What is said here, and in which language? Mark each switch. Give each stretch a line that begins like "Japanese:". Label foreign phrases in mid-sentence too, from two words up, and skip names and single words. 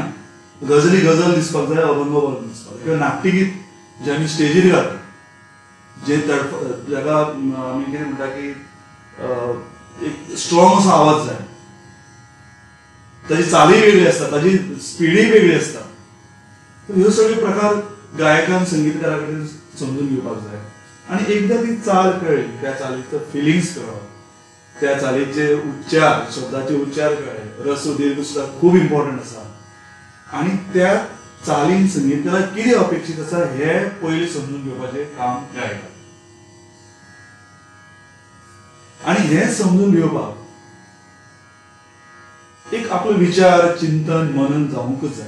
Konkani: गझली गझल दिसपाक जाय, अभंग दिसपाक जाय. किंवा नाट्यगीत जे आमी स्टेजीर गाता, जे जाका आमी कितें म्हणटा की एक स्ट्रॉंग असो आवाज जाय, ताची चालूय वेगळी आसता, ताची स्पीडूय वेगळी आसता. ह्यो सगळे प्रकार गायकान संगीतकारा कडेन समजून घेवपाक जाय. आणि एकदा ती चाल कळली, त्या चालीचो फिलिंग्स कळप, त्या चालीचे उच्चार, शब्दाचे उच्चार कळ्ळे, रस्व दीर्घ सुद्धा खूप इम्पॉर्टंट आसा. आणि त्या चालीन संगीतकाराक कितें अपेक्षीत आसा हे पयलीं समजून घेवपाचें काम गायकाक. आणि हे समजून घेवपाक एक आपलो विचार, चिंतन, मनन जावंकच जाय.